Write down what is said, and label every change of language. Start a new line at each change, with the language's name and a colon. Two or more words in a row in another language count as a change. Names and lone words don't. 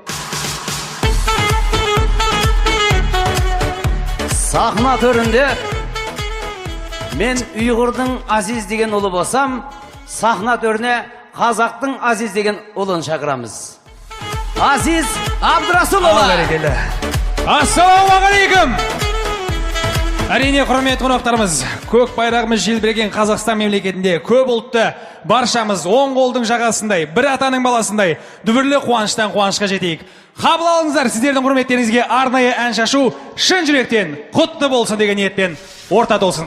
Uzbek: Sahna төрінде men Uyg'urning aziz degan o'li bo'lsam, sahna төріне qozoqning aziz degan o'lini chaqiramiz. Aziz Abdurasulova.
Kazakh: Ассалаумағалейкум. Әрине құрметті қонақтарымыз, көк байрағымыз желбіреген Қазақстан мемлекетінде көп ұлтты баршамыз оң қолдың жағасындай, бір атаның баласындай дүбірлі қуаныштан қуанышқа жетейік. Қабыл алыңыздар, сіздердің құрметтеріңізге арнайы ән шашу шын жүректен құтты болсын деген ниетпен орта толсын.